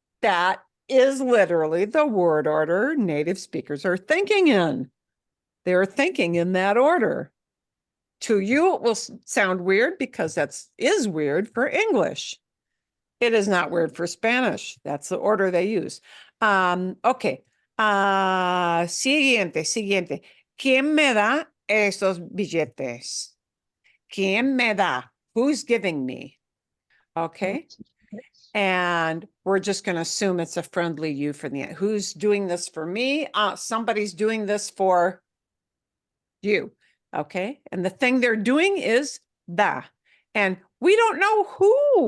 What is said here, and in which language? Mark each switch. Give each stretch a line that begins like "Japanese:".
English: That is literally the word order native speakers are thinking in. They're thinking in that order. To you, it will sound weird because is weird for English. It is not weird for Spanish. That's the order they use.
Spanish: Okay. Siguiente. ¿Quién me da esos billetes? ¿Quién me da?
English: Who's giving me? Okay. And we're just going to assume it's a friendly you for the end. Who's doing this for me? Somebody's doing this for you. Okay. And the thing they're doing is da. And we don't know who.